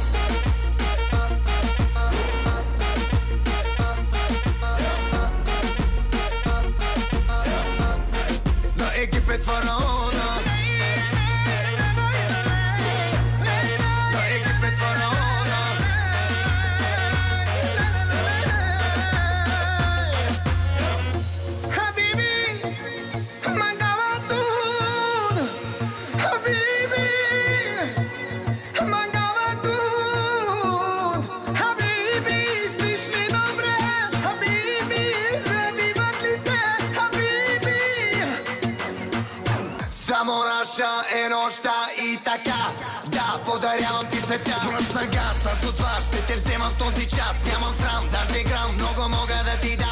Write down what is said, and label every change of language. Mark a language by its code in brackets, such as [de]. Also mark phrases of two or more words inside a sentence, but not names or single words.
[bg] На Египет фараона, на Египет фараона. [it] Habibi, mancava tutto. Habibi, mancava tutto. [bg] Habibi, spиш ли добре? Habibi, завиват ли те? Habibi. Само наша е нощта и така, да, подарявам ти света. Смръсна газ, аз от това ще те взема в този час. Нямам срам, даже грам, много мога да ти дам.